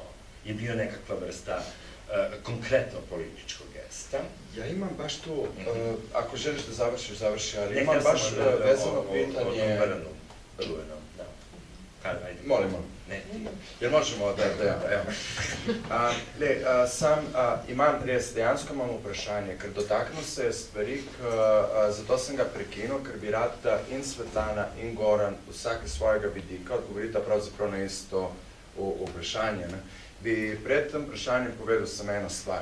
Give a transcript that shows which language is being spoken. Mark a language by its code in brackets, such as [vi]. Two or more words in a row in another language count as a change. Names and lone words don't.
[sr] Je bio nekakva vrsta konkretno političkog gesta. Ja imam baš tu, ako želiš da završi, ali imam baš vezano pitanje... Molim. Jer možemo da, evo. [sl] Dejansko imam vprašanje, ker dotaknil se je stvari, zato sem ga prekinil, ker bi rad, da in Svetlana in Goran vsak iz svojega vidika odgovorita pravzaprav na isto vprašanje. Bi pred tem vprašanjem povedal samo eno stvar.